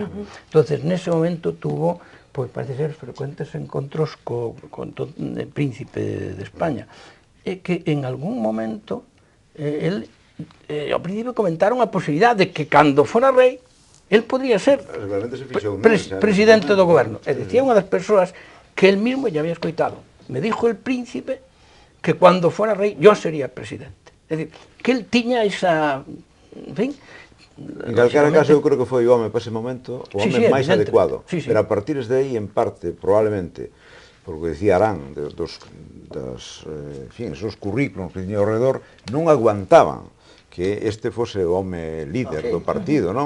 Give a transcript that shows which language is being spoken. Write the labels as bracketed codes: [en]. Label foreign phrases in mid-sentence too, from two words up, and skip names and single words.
[gl] Entonces, nese momento tuvo, pois parece ser, frecuentes encontros con el príncipe de España. E que en algún momento, ao principio comentaron a posibilidade de que cando fora rei, el podría ser presidente do goberno. E decía unha das persoas que [es] el mismo ya había [gl] escoitado. [es] Me dijo el príncipe que cuando fuera rey yo sería presidente. Es decir, que él [gl] tiña esa... [es] En fin... [gl] En calquera caso, eu creo que foi o home para ese momento o home máis adecuado. Pero a partir de aí, en parte, probablemente, porque decía Arán, dos currículos que tiña ao redor, non aguantaban que este fose o home líder do partido, non?